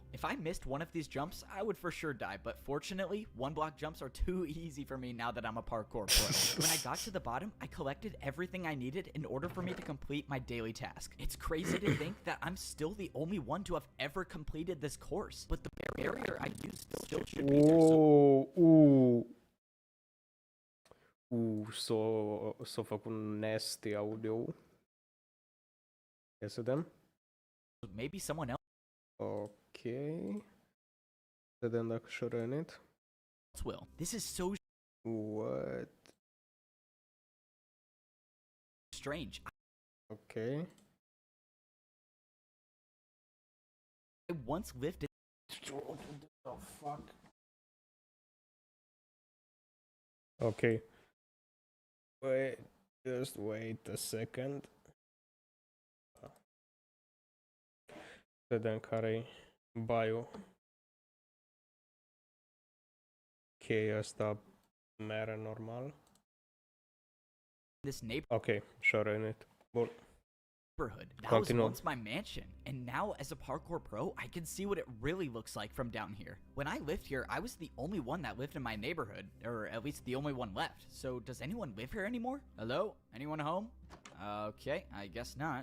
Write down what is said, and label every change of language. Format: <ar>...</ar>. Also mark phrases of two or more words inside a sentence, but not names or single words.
<en>If I missed one of these jumps, I would for sure die, but fortunately, 1-block jumps are too easy for me now that I'm a parkour pro. When I got to the bottom, I collected everything I needed in order for me to complete my daily task. It's crazy to think that I'm still the only one to have ever completed this course, but the barrier I used still should be there.</en> <ro>S-a făcut</ro> <en>nasty audio.</en> <ro>Ia să vedem.</ro> <en>So maybe someone else</en> <ro>Ok. Să vedem dacă și-a rănit.</ro> <en>will. This is so What? strange. Ok. I once lived in What the fuck? Ok. Wait, just wait a second.</en> <ro>Să vedem care-i bio. Ok, asta mere normal.</ro> <en>this</en> <ro>Ok, și-a rănit. Bun.</ro> <en>neighborhood. That was Continue. once my mansion, and now as a parkour pro, I can see what it really looks like from down here. When I lived here, I was the only one that lived in my neighborhood, or at least the only one left. So does anyone live here anymore? Hello? Anyone home? Okay, I guess not.</en>